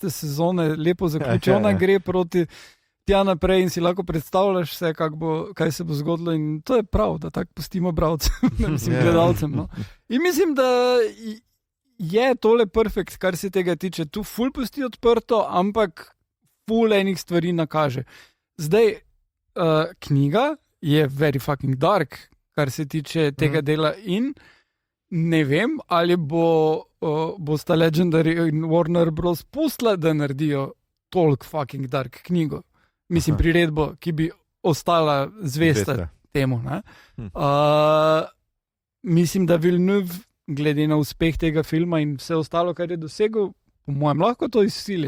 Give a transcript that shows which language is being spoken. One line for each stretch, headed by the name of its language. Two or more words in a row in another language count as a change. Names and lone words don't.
Slovenian: sezone lepo zaključena gre proti tja naprej in si lahko predstavljaš vse, kaj se bo zgodilo. In to je prav, da tako pustimo bralcem, gledalcem. No. In mislim, da je tole perfekt, kar se tega tiče. Tu ful pusti odprto, ampak ful enih stvari nakaže. Zdaj, knjiga je
English: very fucking dark,
Slovenian: kar se tiče tega dela in ne vem, ali bosta Legendary in Warner Bros. Pustila, da naredijo toliko
English: fucking dark
Slovenian: knjigo. Mislim, priredbo, ki bi ostala zvesta temu. Mislim, da Villeneuve, glede na uspeh tega filma in vse ostalo, kar je dosegel, po mojem, lahko to izsili.